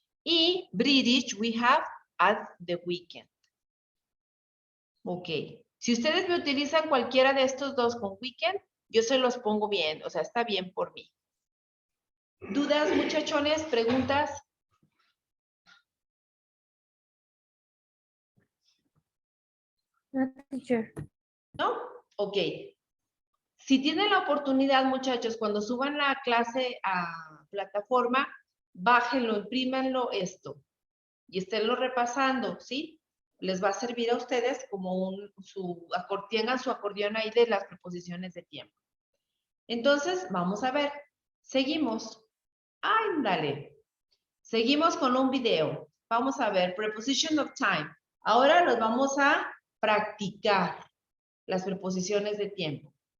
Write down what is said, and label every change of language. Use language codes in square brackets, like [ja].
[en] Y British, we have at the weekend. [es] Ok, si ustedes me utilizan cualquiera de estos dos con weekend, yo se los pongo bien, o sea, está bien por mí. ¿Dudas, muchachones? ¿Preguntas? No, teacher. ¿No? Ok. Si tienen la oportunidad, muchachos, cuando suban la clase a plataforma, bájenlo, imprímanlo esto y esténlo repasando, ¿sí? Les va a servir a ustedes como tengan su acordeón ahí de las preposiciones de tiempo. Entonces, vamos a ver. Seguimos. Ándale. Seguimos con un video. Vamos a ver, [en] preposition of time. [es] Ahora los vamos a practicar las preposiciones de tiempo.